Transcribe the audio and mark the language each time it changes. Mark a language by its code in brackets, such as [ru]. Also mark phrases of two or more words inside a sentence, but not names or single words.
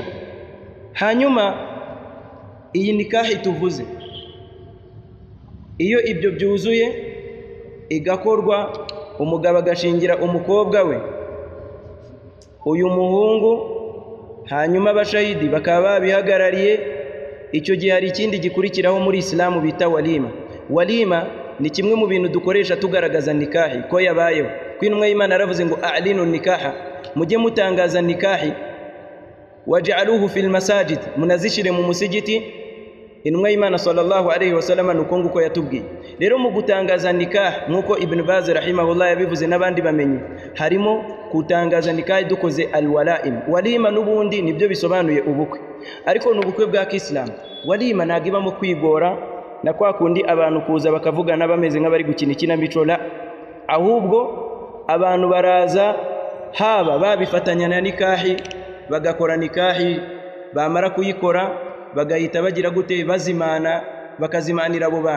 [rw] Hanyuma iyi nikahi tuvuze, iyo ibyo byuzuye igakorwa, umugabo agashingira umukobwa we uyu muhungu, hanyuma abashahidi bakaba babihagarariye, icyo gihe hari ikindi gikurikiraho muri Islamu bita walima. Walima ni kimwe mu bintu dukoresha tugaragaza nikahi ko yabayeho. Kw'intumwa y'Imana yaravuze ngo [ar] أعلنوا النكاح, [rw] mujye mutangaza nikahi, [ar] واجعلوه في المساجد, [rw] munazishire mu musigiti. Intumwa y'Imana [ar] صلى الله عليه وسلم [rw] nuko nguko yatubwiye. Rero mu gutangaza nikah, nkuko Ibn Baz rahimahullah yabivuze n'abandi bamenye, harimo kutangaza nikahi dukoze alwalaim. Walima n'ubundi nibyo bisobanuye ubukwe, ariko n'ubukwe bwa Kiislamu. Walima nagibamo kwigora na kwa kundi abantu kuza bakavugana bameze nk'abari gukina ikinamico, la, ahubwo abantu baraza haba babifatanya na nikahi, bagakora nikahi, bamara kuyikora bagahita bagira gute, bazimana, bakazimanira abo bantu.